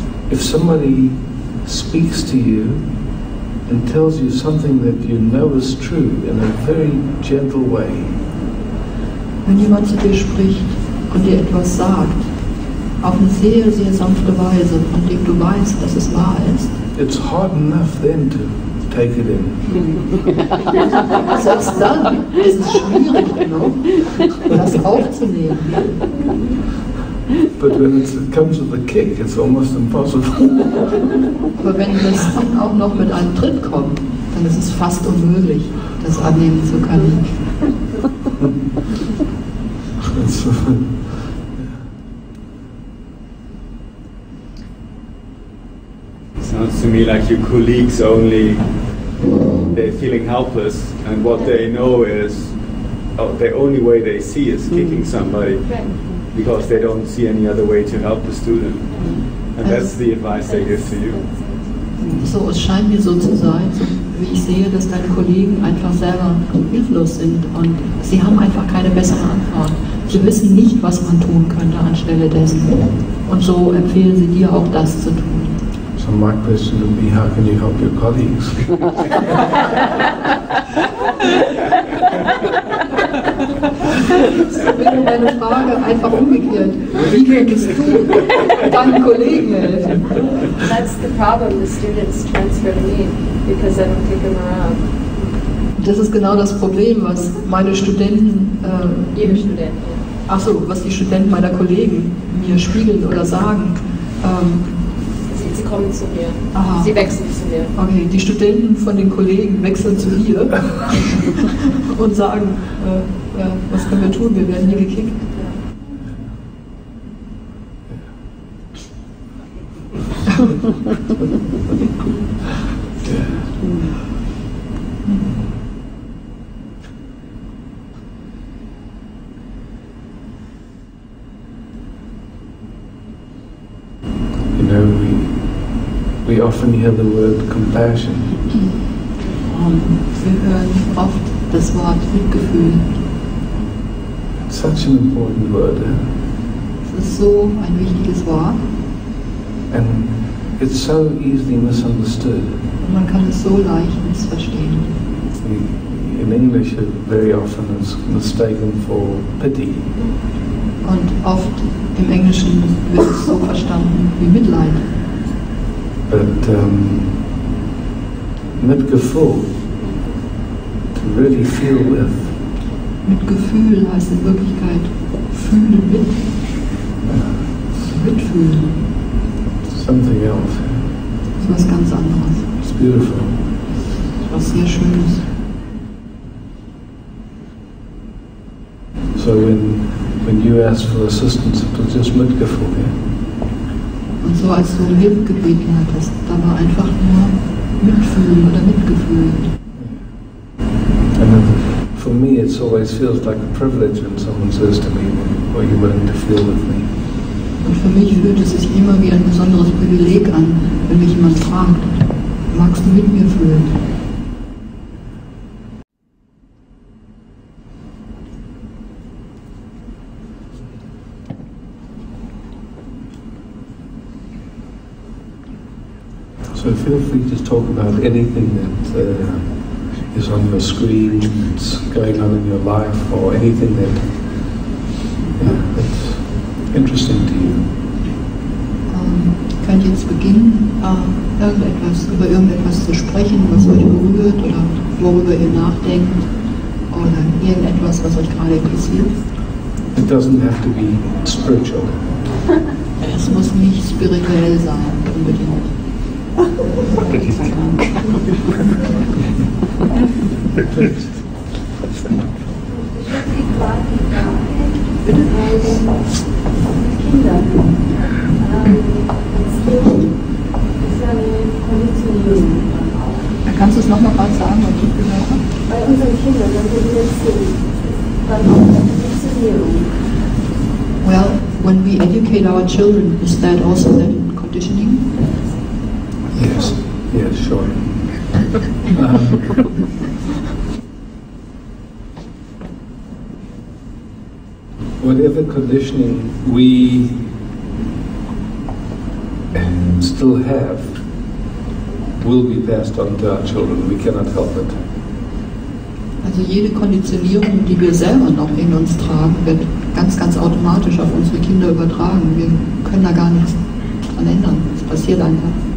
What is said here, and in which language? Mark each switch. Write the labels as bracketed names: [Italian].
[English] If somebody speaks to you and tells you something that you know is true in a very gentle way, [German] Wenn jemand zu dir spricht und dir etwas sagt, auf eine sehr, sehr sanfte Weise, von dem du weißt, dass es wahr ist, [English] it's hard enough then to take it in. [German] selbst dann ist es schwierig genug, das aufzunehmen. [English] But when it comes with a kick, it's almost impossible. [German] Aber wenn das dann auch noch mit einem Tritt kommt, dann ist es fast unmöglich, das annehmen zu können. [English] Sounds to me like your colleagues only, they're feeling helpless, and what they know is, the only way they see is kicking somebody, because they don't see any other way to help the student. And that's the advice they give to you. [German] So, es scheint mir so zu sein, wie ich sehe, dass deine Kollegen einfach selber hilflos sind und sie haben einfach keine bessere Antwort. Sie wissen nicht, was man tun könnte anstelle dessen. Und so empfehlen sie dir auch das zu tun. [English] So my question would be, how can you help your colleagues? [German] wäre meine Frage einfach umgekehrt. Wie könntest du deinen Kollegen helfen? [English] That's the problem. The students transfer to me because I don't take them around. [German] Das ist genau das Problem, was meine Studenten, Jede Student. Achso, was die Studenten meiner Kollegen mir spiegeln oder sagen. Sie kommen zu mir. Aha. Sie wechseln zu mir. Okay, die Studenten von den Kollegen wechseln zu hier und sagen, ja, was können wir tun? Wir werden hier gekickt. [English] You know, we often hear the word compassion. [German] Wir hören oft das Wort Mitgefühl. [English] It's such an important word. [German] Es ist so ein wichtiges Wort. [English] And it's so easily misunderstood. [German] Und man kann es so leicht missverstehen. [English] In English, it very often is mistaken for pity. [German] Und oft im Englischen wird es so verstanden wie Mitleid. [English] But Mitgefühl, to really feel with. [German] Mitgefühl heißt in Wirklichkeit fühlen mit. Mitfühlen. [English] Something else. [German] Das ist was ganz anderes. [English] It's beautiful. [German] Was sehr Schönes. [English] So when you ask for assistance, it was just Mitgefühl. Yeah? [German] Und so als du um Hilfe gebeten hattest, da war einfach nur Mitfühlen oder Mitgefühl. [English] And then for me, it always feels like a privilege when someone says to me, "Are you willing to feel with me?" [German] Und für mich fühlt es sich immer wie ein besonderes Privileg an, wenn mich jemand fragt, magst du mit mir fühlen? [English] So feel free to talk about anything that is on your screen, that's going on in your life, or anything that's interesting to you. [German] Könnt jetzt beginnen, über irgendetwas zu sprechen, was euch berührt oder worüber ihr nachdenkt oder irgendetwas, was euch gerade interessiert. [English] It doesn't have to be spiritual. [German] Es muss nicht spirituell sein, unbedingt. Kinder. Ist eine Konditionierung. Kannst du es nochmal gerade sagen, was ich gehört habe? Bei unseren Kindern, wenn wir die jetzt sehen, dann auch eine Konditionierung. [English] Well, when we educate our children, is that also then conditioning? Yes, yes, sure. Whatever conditioning we still have will be passed on to our children. We cannot help it. [German] Also jede Konditionierung, die wir selber noch in uns tragen, wird ganz automatisch auf unsere Kinder übertragen. Wir können da gar nichts dran ändern. Es passiert einfach.